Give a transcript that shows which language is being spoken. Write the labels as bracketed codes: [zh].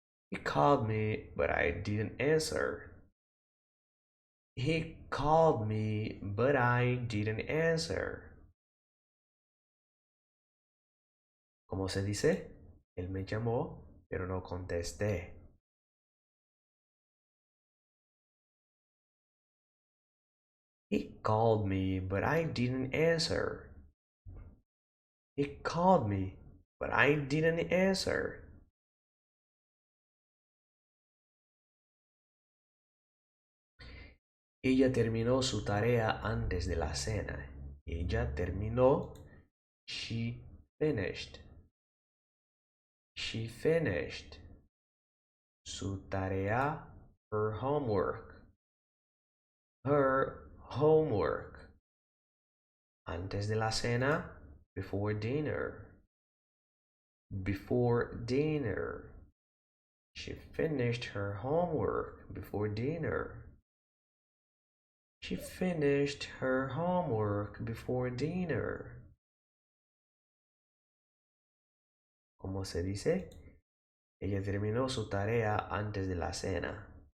[en] He called me, but I didn't answer. He called me, but I didn't answer. [es] ¿Cómo se dice? Él me llamó, pero no contesté. [en] He called me, but I didn't answer. He called me, but I didn't answer. [es] Ella terminó su tarea antes de la cena. Ella terminó. [en] She finished. She finished. [es] Su tarea, [en] her homework. Her homework. [es] Antes de la cena, [en] before dinner. Before dinner. She finished her homework before dinner. She finished her homework before dinner. [es] ¿Cómo se dice? Ella terminó su tarea antes de la cena.